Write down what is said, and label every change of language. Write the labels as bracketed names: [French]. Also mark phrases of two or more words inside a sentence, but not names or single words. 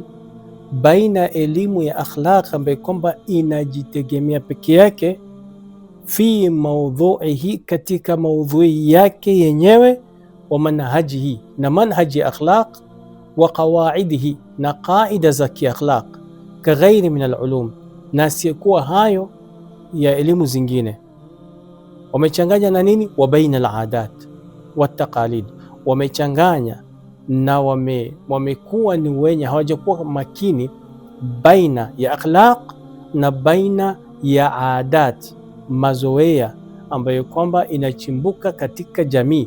[Swahili] baina elimu ya akhlaq ambayo kwamba inajitegemea peke yake, [Arabic] في موضوعه, [Swahili] katika maudhui yake yenyewe, [Arabic] ومنهجه, [Swahili] na manhaji akhlaq, [Arabic] وقواعده, [Swahili] na qaida za kiakhlaq, [Arabic] كغيره من العلوم, [Swahili] na asiyekuwa hayo ya elimu zingine. Wamechanganya na nini? [Arabic] وبين العادات والتقاليد, [Swahili] wamechanganya na wamekuwa ni wenye hawajakuwa makini baina ya akhlaq na baina ya adat, mazoea ambayo kwamba inachimbuka katika jamii.